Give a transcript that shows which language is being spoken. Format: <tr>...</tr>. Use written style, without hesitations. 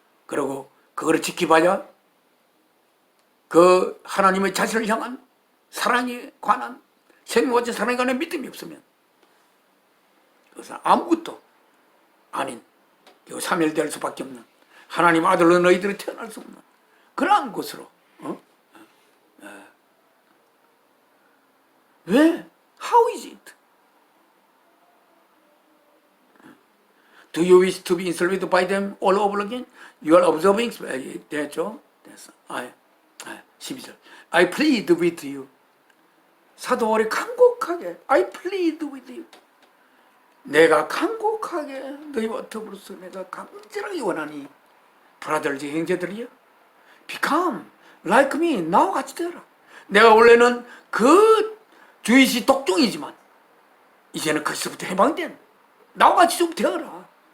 <ko>그리고 그거를 지키봐야 그 하나님의 자신을 향한 사랑에 관한 생명과 사랑에 관한 믿음이 없으면 그것은 아무것도 아닌 사멸될 수밖에 없는 하나님 아들로 너희들이 태어날 수 없는 그러한 곳으로 왜?</ko> <en>How is it? Do you wish to be enslaved by them all over again? You are observing,</en> <ko>됐죠? 됐어. 12절.</ko> <en>I plead with you.</en> <ko>사도 바울이 간곡하게,</ko> <en>I plead with you.</en> <ko>내가 간곡하게 너희와 더불어서 내가 간절하게 원하니, 브라더즈 형제들이여,</ko> <en>become like me.</en> <ko>나와 같이 되어라. 내가 원래는 그 주이시 독종이지만, 이제는 그리스도부터 해방된 나와 같이 좀 되어라.</ko>